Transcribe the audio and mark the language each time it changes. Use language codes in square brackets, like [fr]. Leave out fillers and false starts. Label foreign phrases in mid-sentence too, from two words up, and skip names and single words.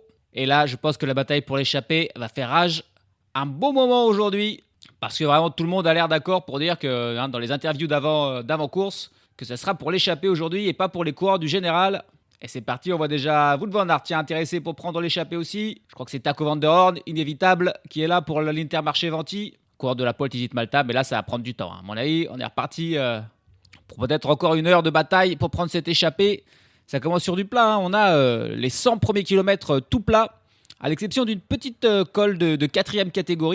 [fr] Et là, je pense que la bataille pour l'échappée va faire rage un beau moment aujourd'hui. Parce que vraiment, tout le monde a l'air d'accord pour dire que dans les interviews d'avant-course, que ce sera pour l'échappée aujourd'hui et pas pour les coureurs du général. Et c'est parti, on voit déjà Wout van Aert intéressé pour prendre l'échappée aussi. Je crois que c'est Taco van der Horn, inévitable, qui est là pour l'Intermarché Venti. Coureur de la Poel Tizit Malta, mais là, ça va prendre du temps. À mon avis, on est reparti pour peut-être encore 1 heure de bataille pour prendre cette échappée. Ça commence sur du plat. On a les 100 premiers kilomètres tout plat, à l'exception d'une petite colle de 4e catégorie.